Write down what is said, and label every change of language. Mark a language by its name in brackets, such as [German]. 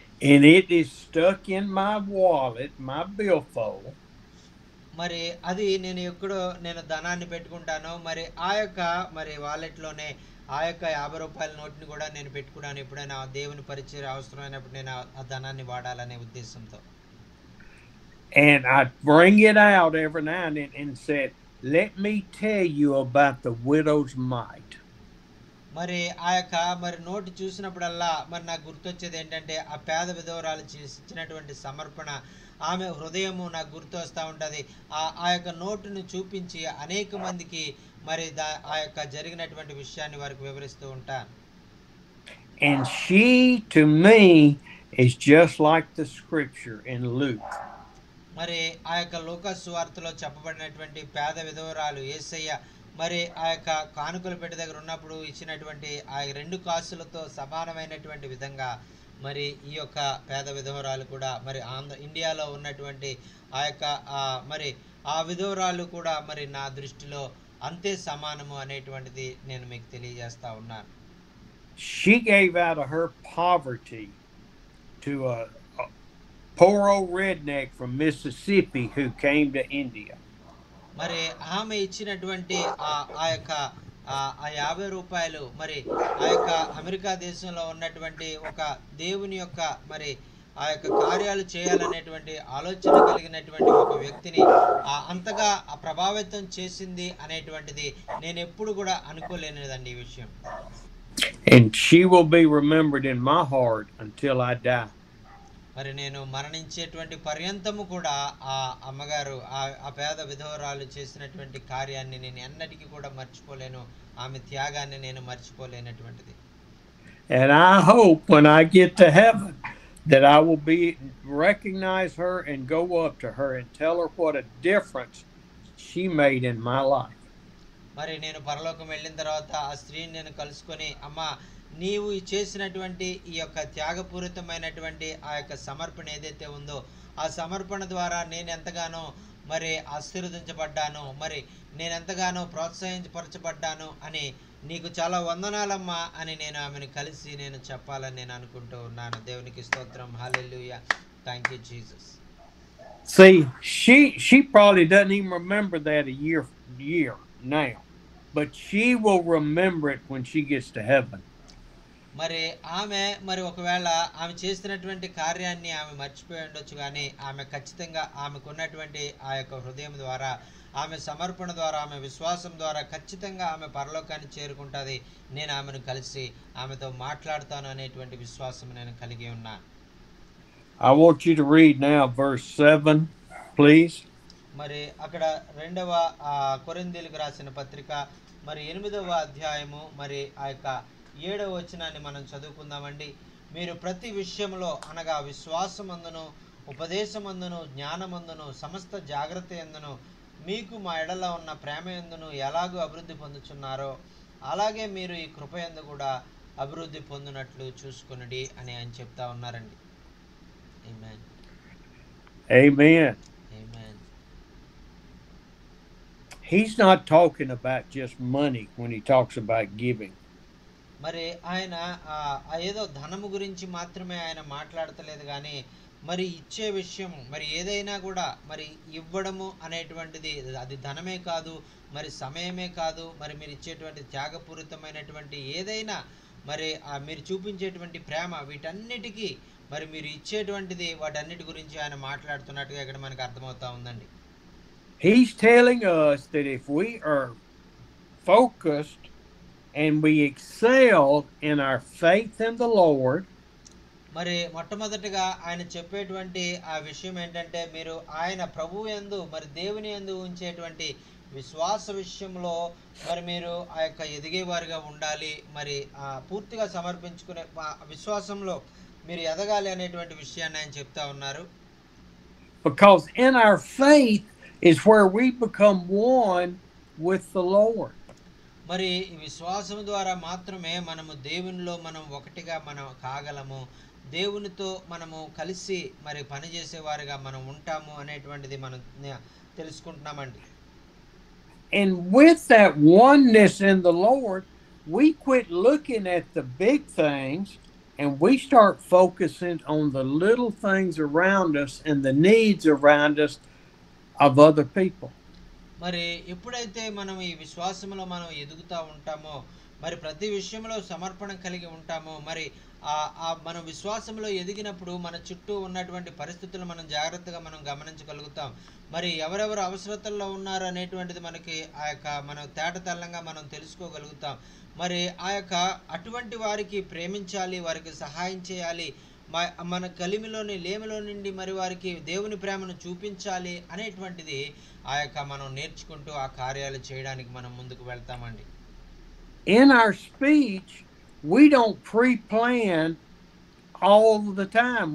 [English] And it is stuck in my wallet, my billfold. [Telugu] మరి అది నేను ఎక్కడో నేను ధనాన్ని పెట్టుకుంటాను, మరి ఆ యొక్క మరి వాలెట్లోనే ఆ యొక్క 50 రూపాయల నోట్ని కూడా నేను పెట్టుకున్నాను. ఎప్పుడైనా దేవుని పరిచర్య అవసరమైనప్పుడు నేను ఆ ధనాన్ని వాడాలనే ఉద్దేశంతో. [English] And I bring it out every now and then and said, "Let me tell you about the widow's mite." [Telugu] మరి ఆ యొక్క మరి నోటు చూసినప్పుడల్లా మరి నాకు గుర్తొచ్చేది ఏంటంటే ఆ పేద విధవరాలు ఇచ్చినటువంటి సమర్పణ, ఆమె హృదయము నాకు గుర్తు వస్తూ ఉంటుంది. ఆ యొక్క నోటును చూపించి అనేక మందికి మరి ఆ యొక్క జరిగినటువంటి విషయాన్ని వారికి వివరిస్తూ ఉంటాను. [English] And she to me is just like the scripture in Luke. [Telugu] మరి ఆ యొక్క లూకా సువార్తలో చెప్పబడినటువంటి పేద విధవరాలు యేసయ్య మరి ఆ యొక్క కానుకల పెట్టి దగ్గర ఉన్నప్పుడు ఇచ్చినటువంటి ఆ 2 కాసులతో సమానమైనటువంటి విధంగా మరి ఈ యొక్క పేద విధవరాలు కూడా మరి ఇండియాలో ఉన్నటువంటి ఆ యొక్క మరి ఆ విధవరాలు కూడా మరి నా దృష్టిలో అంతే సమానము అనేటువంటిది నేను మీకు తెలియజేస్తా ఉన్నాను. [English] She gave out of her poverty to a poor old redneck from Mississippi who came to India. [Telugu] మరి ఆమె ఇచ్చినటువంటి ఆ యొక్క 50 రూపాయలు మరి ఆ యొక్క అమెరికా దేశంలో ఉన్నటువంటి ఒక దేవుని యొక్క మరి ఆ యొక్క కార్యాలు చేయాలనేటువంటి ఆలోచన కలిగినటువంటి ఒక వ్యక్తిని అంతగా ప్రభావితం చేసింది అనేటువంటిది నేను ఎప్పుడు కూడా అనుకోలేనిదండి ఈ విషయం. [English] And she will be remembered in my heart until I die. [Telugu] మరి నేను మరణించేటువంటి పర్యంతము కూడా ఆ అమ్మగారు ఆ పేద విధవరాలు చేసినటువంటి కార్యాన్ని నేను ఎన్నటికీ కూడా మర్చిపోలేను, ఆమె త్యాగాన్ని నేను మర్చిపోలేనటువంటిది. [English] And I hope when I get to heaven that I will recognize her and go up to her and tell her what a difference she made in my life. [Telugu] మరి నేను పరలోకం వెళ్ళిన తర్వాత ఆ స్త్రీని నేను కలుసుకొని, అమ్మా, నీవు చేసినటువంటి ఈ యొక్క త్యాగపూరితమైనటువంటి ఆ యొక్క సమర్పణ ఏదైతే ఉందో, ఆ సమర్పణ ద్వారా నేను ఎంతగానో మరి ఆశీర్వదించబడ్డాను, మరి నేను ఎంతగానో ప్రోత్సహించపరచబడ్డాను అని నీకు చాలా వందనాలమ్మా అని నేను ఆమెను కలిసి నేను చెప్పాలని నేను అనుకుంటూ ఉన్నాను. దేవునికి స్తోత్రం. హల్లెలూయా. [English] Thank you Jesus. See, she probably doesn't even remember that a year now, but she will remember it when she gets to heaven. [Telugu] మరి ఆమె మరి ఒకవేళ ఆమె చేసినటువంటి కార్యాన్ని ఆమె మర్చిపోయి ఉండొచ్చు, కానీ ఆమె ఖచ్చితంగా ఆమెకున్నటువంటి ఆ యొక్క హృదయం ద్వారా, ఆమె సమర్పణ ద్వారా, ఆమె విశ్వాసం ద్వారా ఖచ్చితంగా ఆమె పరలోకాన్ని చేరుకుంటుంది. నేను ఆమెను కలిసి ఆమెతో మాట్లాడతాను అనేటువంటి విశ్వాసం నేను కలిగి ఉన్నాను. [English] I want you to read now verse 7, please. [Telugu] మరి అక్కడ 2వ కొరింథీయులకు రాసిన పత్రిక మరి 8వ అధ్యాయము మరి ఆ యొక్క 7వ వచనాన్ని మనం చదువుకుందామండి. మీరు ప్రతి విషయంలో అనగా విశ్వాసమందును, ఉపదేశమందును, జ్ఞానమందును, సమస్త జాగ్రత్త యందును, మీకు మా ఎడల ఉన్న ప్రేమ యందును ఎలాగూ అభివృద్ధి పొందుచున్నారో అలాగే మీరు ఈ కృపయందు కూడా అభివృద్ధి పొందినట్లు చూసుకొనుడి అని ఆయన చెప్తా ఉన్నారండి. [English] Amen. Amen. Amen. He's not talking about just money when he talks about giving. [Telugu] మరి ఆయన ఏదో ధనము గురించి మాత్రమే ఆయన మాట్లాడతలేదు, కానీ మరి ఇచ్చే విషయం, మరి ఏదైనా కూడా మరి ఇవ్వడము అనేటువంటిది అది ధనమే కాదు, మరి సమయమే కాదు, మరి మీరు ఇచ్చేటువంటి త్యాగపూరితమైనటువంటి ఏదైనా, మరి మీరు చూపించేటువంటి ప్రేమ, వీటన్నిటికీ మరి మీరు ఇచ్చేటువంటిది, వాటన్నిటి గురించి ఆయన మాట్లాడుతున్నట్టుగా ఇక్కడ మనకు అర్థమవుతా ఉందండి. [English] He's telling us that if we are focused and we excel in our faith in the Lord, [Telugu] మరి మొట్టమొదటిగా ఆయన చెప్పేటువంటి ఆ విషయం ఏంటంటే, మీరు ఆయన ప్రభువు యందు మరి దేవుని యందు ఉంచేటువంటి విశ్వాస విషయంలో మరి మీరు ఆ యొక్క ఎదిగేవారిగా ఉండాలి, మరి పూర్తిగా సమర్పించుకునే విశ్వాసంలో మీరు ఎదగాలి అనేటువంటి విషయాన్ని ఆయన చెప్తా ఉన్నారు. [English] Because in our faith is where we become one with the Lord. [Telugu] మరి ఈ విశ్వాసం ద్వారా మాత్రమే మనము దేవునిలో మనం ఒకటిగా మనం కాగలము, దేవునితో మనము కలిసి మరి పనిచేసేవారిగా మనం ఉంటాము అనేటువంటిది మనం తెలుసుకుంటున్నామండి. [English] And with that oneness in the Lord, we quit looking at the big things and we start focusing on the little things around us and the needs around us of other people. [Telugu] మరి ఎప్పుడైతే మనం ఈ విశ్వాసంలో మనం ఎదుగుతూ ఉంటామో, మరి ప్రతి విషయంలో సమర్పణ కలిగి ఉంటామో, మరి మన విశ్వాసంలో ఎదిగినప్పుడు మన చుట్టూ ఉన్నటువంటి పరిస్థితులను మనం జాగ్రత్తగా మనం గమనించగలుగుతాం. మరి ఎవరెవరు అవసరతల్లో ఉన్నారు అనేటువంటిది మనకి ఆ యొక్క మనం తేటతెల్లంగా మనం తెలుసుకోగలుగుతాం. మరి ఆ యొక్క అటువంటి వారికి ప్రేమించాలి, వారికి సహాయం చేయాలి, మన కలిమిలోని లేమిలో నుండి మరి వారికి దేవుని ప్రేమను చూపించాలి అనేటువంటిది ఆ యొక్క మనం నేర్చుకుంటూ ఆ కార్యాలు చేయడానికి మనం ముందుకు వెళ్తామండి. [English] In our speech, we don't pre-plan all the time.